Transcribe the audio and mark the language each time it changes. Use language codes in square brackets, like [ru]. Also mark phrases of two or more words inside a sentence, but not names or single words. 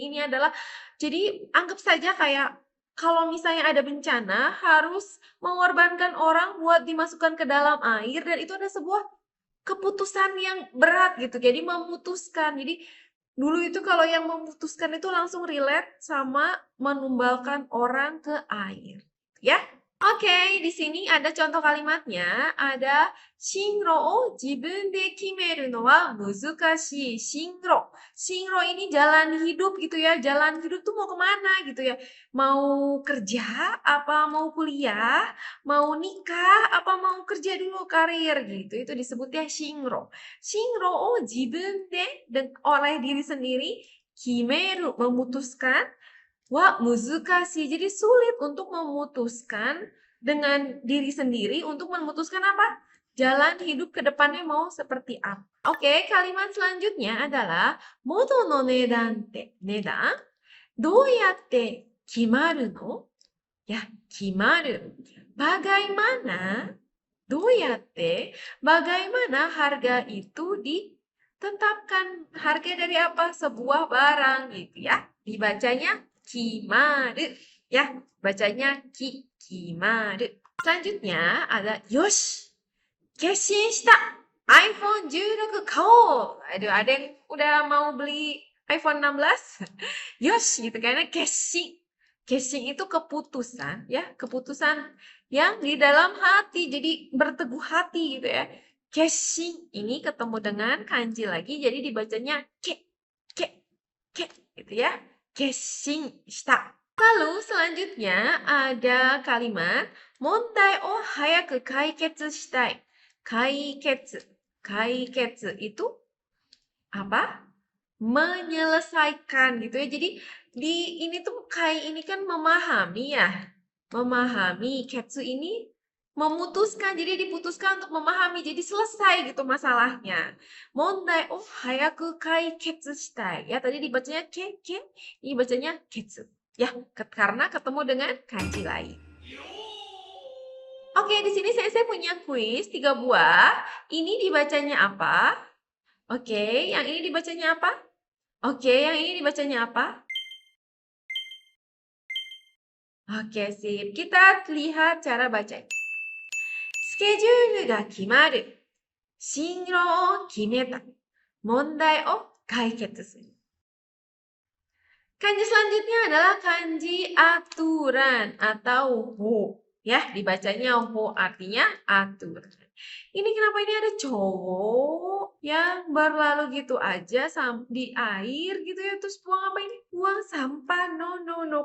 [id] Jadi anggap saja kayak kalau misalnya ada bencana harus mengorbankan orang buat dimasukkan ke dalam air dan itu ada sebuah keputusan yang berat gitu. Jadi memutuskan. Jadi dulu itu kalau yang memutuskan itu langsung relate sama menumbalkan orang ke air. Ya. Oke, di sini ada contoh kalimatnya. [ja] Ada 進路を自分で決めるのは難しい。進路. [id] Shinro ini jalan hidup gitu ya. Jalan hidup tuh mau kemana gitu ya. Mau kerja, apa mau kuliah, mau nikah, apa mau kerja dulu karir gitu. Itu disebutnya shinro. [ja] 進路を自分で [id] oleh diri sendiri. Kimeru memutuskan. Wah, muzukashii. Jadi sulit untuk memutuskan dengan diri sendiri untuk memutuskan apa? Jalan hidup ke depannya mau seperti apa. Oke, kalimat selanjutnya adalah [ja] 物の値段って。値段? どうやって決まるの? [id] Ya, kimaru. Bagaimana? Doyatte? Bagaimana harga itu ditetapkan? Harga dari apa? Sebuah barang gitu ya. Dibacanya kimaru. Ya, bacanya kimaru. Selanjutnya ada yosh. [ja] 決心した. iPhone 16 kao. [id] Aduh, ada yang udah mau beli iPhone 16? Yosh gitu karena keshin. Keshin itu keputusan ya, keputusan yang di dalam hati. Jadi berteguh hati gitu ya. Keshin ini ketemu dengan kanji lagi jadi dibacanya ke gitu ya. [ja] 決心した. [id] Lalu selanjutnya ada kalimat [ja] 問題を早く解決したい. [id] Kaiketsu. Kaiketsu itu apa? Menyelesaikan gitu ya. Jadi di ini tuh kai ini kan memahami ya. Memahami. Ketsu ini memutuskan. Jadi diputuskan untuk memahami. Jadi selesai gitu masalahnya. [ja] 問題を早く解決したい. [id] Ya tadi dibacanya ke. Ini bacanya ketsu. Ya, karena ketemu dengan kanji lain. Oke, di sini saya punya kuis 3 buah. Ini dibacanya apa? Oke, yang ini dibacanya apa? Oke, yang ini dibacanya apa? Oke, sip. Kita lihat cara bacanya. [ja] スケジュールが決まる。進路を決めた. 問題を解決する. [id] Kanji selanjutnya adalah kanji aturan atau ho. Ya, dibacanya ho artinya aturan. Ini kenapa ini ada cowok yang berlalu gitu aja di air gitu ya. Terus buang apa ini? Buang sampah. [en] No, no, no.